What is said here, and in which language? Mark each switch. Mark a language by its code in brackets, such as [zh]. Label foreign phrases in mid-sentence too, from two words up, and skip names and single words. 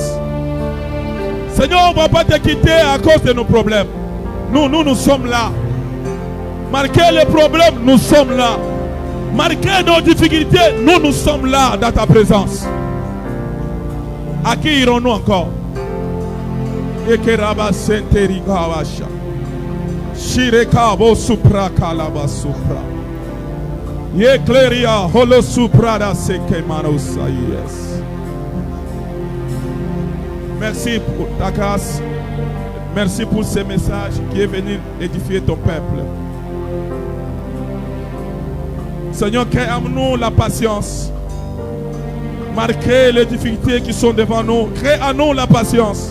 [fr] Seigneur, on ne va pas te quitter à cause de nos problèmes. Nous sommes là. Malgré les problèmes, nous sommes là. Malgré nos difficultés, nous sommes là dans ta présence. À qui irons-nous encore? Ekeraba senteri gawasha. Shireka bo supra kalaba supra. Yekleria holo supra da seke manosa yes. Merci pour ta grâce. Merci pour ce message qui est venu édifier ton peuple. Seigneur, crée en nous la patience. Malgré les difficultés qui sont devant nous, crée en nous la patience.